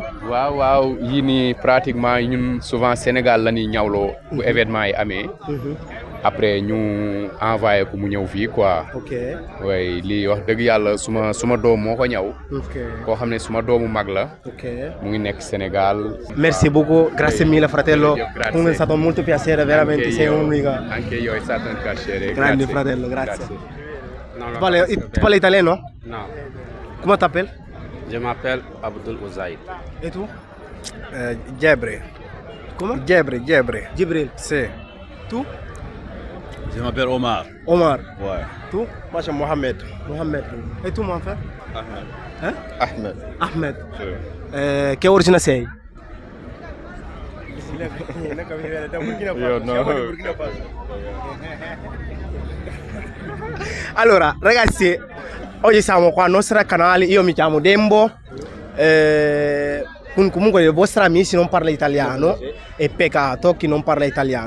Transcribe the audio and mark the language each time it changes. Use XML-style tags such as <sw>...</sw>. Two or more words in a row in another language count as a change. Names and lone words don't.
<wo>waaw yii nii pratiquement ñun souvent Sénégal la ñuy ñawloo bu événement yi amee après ñu envoyé ko mu ñëw fii quoi way lii wax dëgg yàlla suma doom moo ko ñaw koo xam ne suma doomu mag la mu ngi nekk Sénégal</wo> <fr>merci beaucoup</fr> <it>grazie mille fratello è stato molto piacere veramente sei un'unica anche io è stato un piacere grande fratello grazie</it> <fr>tu parles</fr> <it>italiano?</it> <fr>Non. Comment t'appelles? Je m'appelle Abdul Ouzaïd. Et tu? Djebre. Comment? Djebre. Jibril. C'est. Tu? Je m'appelle Omar. Omar. Ouais. Tu? Moi, c'est Mohamed. Mohamed. Et tu, mon frère? Ahmed. Hein? Ahmed. Ahmed.</fr> <it>Che origine sei? Io no. Allora, ragazzi, oggi siamo qua al nostro canale, io mi chiamo Dembo, comunque i vostri amici non parla italiano, è peccato chi non parla italiano.</it>